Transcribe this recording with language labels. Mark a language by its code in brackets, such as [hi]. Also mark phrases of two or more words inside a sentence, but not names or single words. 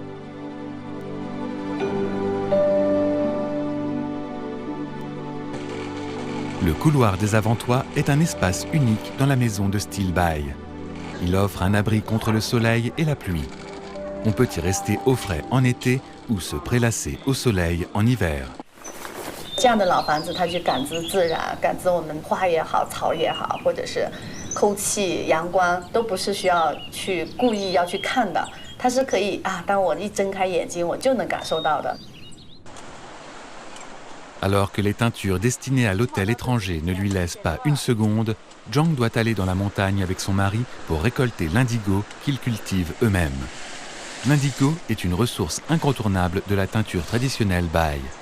[fr] Le couloir des avant-toits est un espace unique dans la maison de style Bai. Il offre un abri contre le soleil et la pluie. On peut y rester au frais en été ou se prélasser au soleil en hiver. [zh] 这样的老房子，它去感知自然，感知我们花也好，草也好，或者是空气、阳光，都不是需要去故意要去看的，它是可以啊，当我一睁开眼睛，我就能感受到的。 [fr] Alors que les teintures destinées à l'hôtel étranger ne lui laissent pas une seconde, Zhang doit aller dans la montagne avec son mari pour récolter l'indigo qu'ils cultivent eux-mêmes. L'indigo est une ressource incontournable de la teinture traditionnelle Bai.